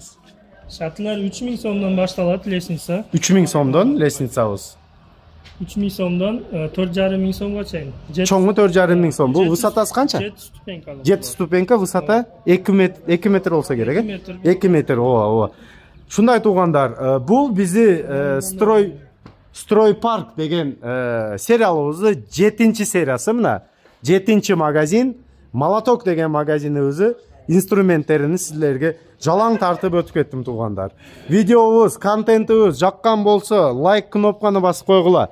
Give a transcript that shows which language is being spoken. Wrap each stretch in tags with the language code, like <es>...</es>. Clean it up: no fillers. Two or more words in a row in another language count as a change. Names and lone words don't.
<uz>Shatlar 3000 so'mdan boshlanadi lesnitsa. 3000 so'mdan lesnitsamiz. 3000 so'mdan 4,5 ming so'mgacha. Cho'ngi 4,5 ming so'm. Bu vысотасы qancha? 7 stupenka. 7 stupenka, vысота 2 metr olsa kerak. 2 metr.</uz> <ky>Ушундай туугандар, бул бизи Строй парк деген сериалыбыздын 7-сериясы мына. 7-магазин, Молоток деген магазинибиздин инструменттерин силерге жалаң тартып өтүп кеттим туугандар. Видеобуз, контентибиз жаккан болсо, лайк кнопканы басып койгула.</ky>